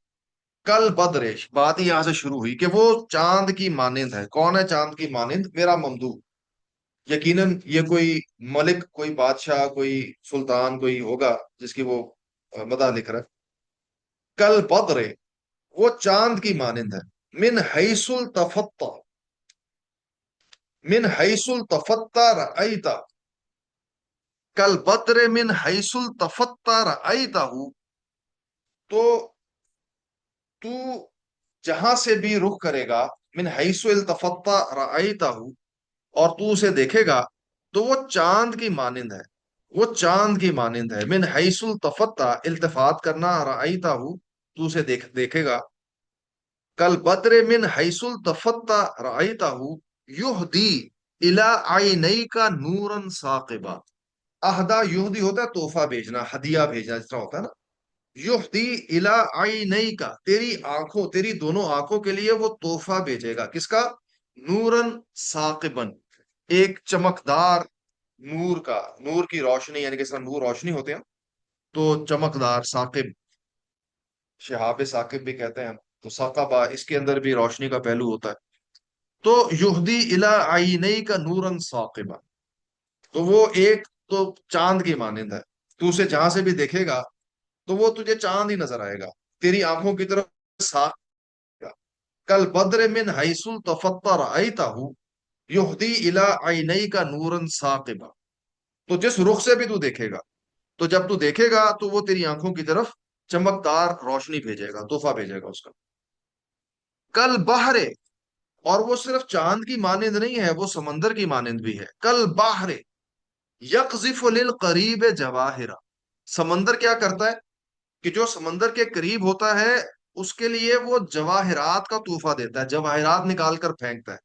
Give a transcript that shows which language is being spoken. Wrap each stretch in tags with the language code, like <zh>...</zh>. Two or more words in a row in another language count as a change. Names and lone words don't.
<ar>کل بدر،</ar> <ur>بات ہی یہاں سے شروع ہوئی کہ وہ چاند کی مانند ہے۔ کون ہے چاند کی مانند؟ میرا ممدوح۔ یقیناً یہ کوئی ملک، کوئی بادشاہ، کوئی سلطان کوئی ہوگا جس کی وہ مدح لکھ رہا ہے۔</ur> <ar>کل بدر،</ar> <ur>وہ چاند کی مانند ہے،</ur> <ar>من حیث التفت، من حیث التفت رأیت، کل بدر من حیث التفت رأیتہ،</ar> <ur>تو تو جہاں سے بھی رخ کرے گا،</ur> <ar>من حیث التفت رأیتہ،</ar> <ur>اور تو اسے دیکھے گا تو وہ چاند کی مانند ہے، وہ چاند کی مانند ہے۔</ur> <ar>من حیث التفت،</ar> <ur>التفات کرنا، رأیتہ، تو اسے دیکھے گا۔</ur> <ar>کل بدر من حیث التفت رأیتہ یہدی الی عینیک نورا ثاقبا، اہدا یہدی</ar> <ur>ہوتا ہے تحفہ بھیجنا، ہدیہ بھیجنا، جس طرح ہوتا ہے نا۔</ur> <ar>یہدی الی عینیک،</ar> <ur>تیری آنکھوں، تیری دونوں آنکھوں کے لیے وہ تحفہ بھیجے گا، کس کا؟</ur> <ar>نورن ثاقبن،</ar> <ur>ایک چمکدار نور کا، نور کی روشنی، یعنی کہ اس طرح نور روشنی ہوتے ہیں تو چمکدار، ثاقب، شہاب ثاقب بھی کہتے ہیں ہم، تو ثاقبہ اس کے اندر بھی روشنی کا پہلو ہوتا ہے۔ تو</ur> <ar>یہدی الی عینیک نورا ثاقبا،</ar> <ur>تو وہ ایک تو چاند کی مانند ہے، تو اسے جہاں سے بھی دیکھے گا تو وہ تجھے چاند ہی نظر آئے گا، تیری آنکھوں کی طرف ساق گا۔</ur> <ar>کل بدر من حیث التفت رأیتہ یہدی الی عینیک نورا ثاقبا،</ar> <ur>تو جس رخ سے بھی تو دیکھے گا، تو جب تو دیکھے گا تو وہ تیری آنکھوں کی طرف چمکدار روشنی بھیجے گا، تحفہ بھیجے گا اس کا۔</ur> <ar>کل بحر،</ar> <ur>اور وہ صرف چاند کی مانند نہیں ہے، وہ سمندر کی مانند بھی ہے۔</ur> <ar>کل بحر یقذف للقریب جواہرا،</ar> <ur>سمندر کیا کرتا ہے کہ جو سمندر کے قریب ہوتا ہے اس کے لیے وہ جواہرات کا تحفہ دیتا ہے، جواہرات نکال کر پھینکتا ہے۔</ur>